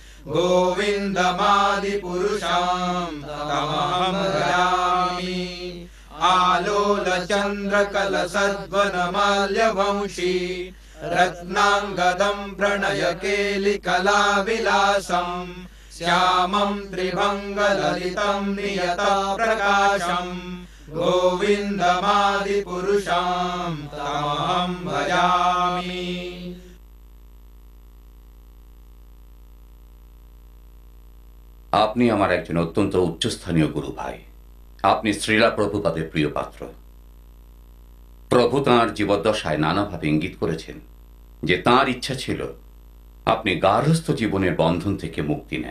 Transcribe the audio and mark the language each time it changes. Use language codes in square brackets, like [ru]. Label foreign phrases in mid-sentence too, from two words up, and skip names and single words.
[sa] गोविन्दमादिपुरुषाम् तमहं भजामि आलोलचन्द्रकलसद्वनमाल्यवंशी रत्नाङ्गदम् प्रणयकेलिकलाविलासम् श्यामं त्रिभङ्गललितं नियतप्रकाशम् गोविन्दमादिपुरुषाम् तमहं भजामि [bn] আপনি আমার একজন অত্যন্ত উচ্চস্থানীয় গুরু ভাই। আপনি শ্রীলা প্রভুপাদের প্রিয় পাত্র। প্রভু তাঁর জীবদ্দশায় নানাভাবে ইঙ্গিত করেছেন যে তাঁর ইচ্ছা ছিল আপনি গার্হস্থ্য জীবনের বন্ধন থেকে মুক্তি নেন।